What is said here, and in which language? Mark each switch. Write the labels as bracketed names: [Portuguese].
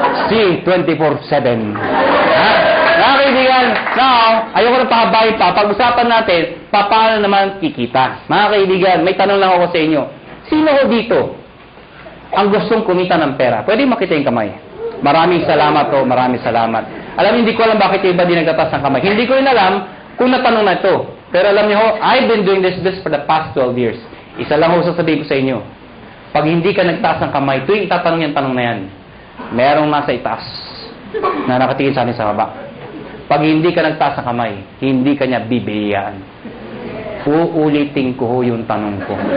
[Filipino] Si 24/7. Ha? Kaibigan, now, ayoko na pahabayin pa. Pag-usapan natin, paano naman kikita? Mga kaibigan, may tanong lang ako sa inyo. Sino ho dito ang gustong kumita ng pera? Pwede makita yung kamay. Maraming salamat ho, maraming salamat. Alam, hindi ko alam bakit yung iba di nagtatas ng kamay. Hindi ko rin alam kung natanong na ito. Pero alam niyo ho, [English] I've been doing this for the past 12 years. [Filipino] Isa lang ho sasabihin ko sa inyo. Pag hindi ka nagtaas ng kamay, tuwing itatanong yung tanong na yan, merong nasa itaas na nakatingin sa akin sa baba. Pag hindi ka nagtaas ng kamay, hindi ka niya bibigyan. Uulitin ko ho yung tanong ko.